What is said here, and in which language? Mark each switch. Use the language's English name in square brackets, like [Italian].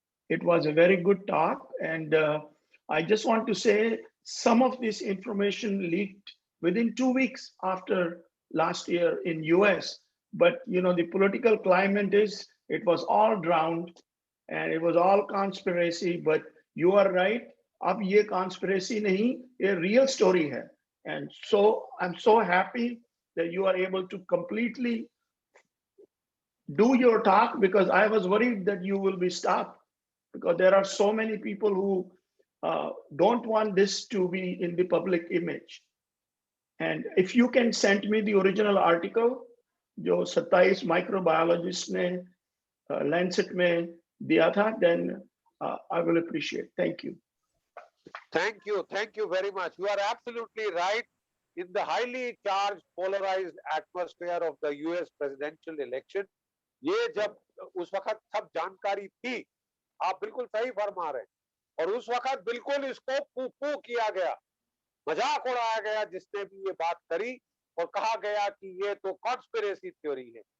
[English] It was a very good talk, and I just want to say some of this information leaked within 2 weeks after last year in US. But you know, the political climate is it was all drowned, and it was all conspiracy. But you are right. [Hindi] अब ये conspiracy नहीं, ये real story है. [English] And so I'm so happy that you are able to completely do your talk, because I was worried that you will be stopped, because there are so many people who don't want this to be in the public image. And if you can send me the original article, [Hindi] जो 27 microbiologist ने Lancet में दिया था, [English] then I will appreciate. Thank you. Thank you very much. You are absolutely right. In the highly charged, polarized atmosphere of the US presidential election, [Hindi] ये जब उस वक्त सब जानकारी थी, आप बिल्कुल सही फरमा रहे हैं, और उस वक्त बिल्कुल इसको पू किया गया, मजाक उड़ाया गया जिसने भी ये बात करी, और कहा गया कि ये तो कॉन्स्पिरेसी थ्योरी है।